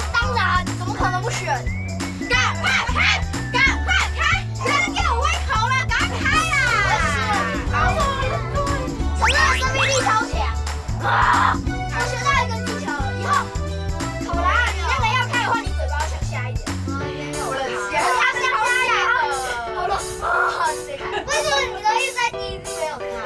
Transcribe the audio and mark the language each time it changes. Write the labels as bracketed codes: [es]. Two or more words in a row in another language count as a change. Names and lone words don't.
[zh] 當然，怎麼可能不選？趕快開！趕快開！不要給我胃口了，趕快開啦！陳瑞的生命力超強啊！我學到一個技巧了，以後考啦，你那個要開的話，你嘴巴要向下一點。好了，向下。好了，為什麼你的意思在第一次沒有開？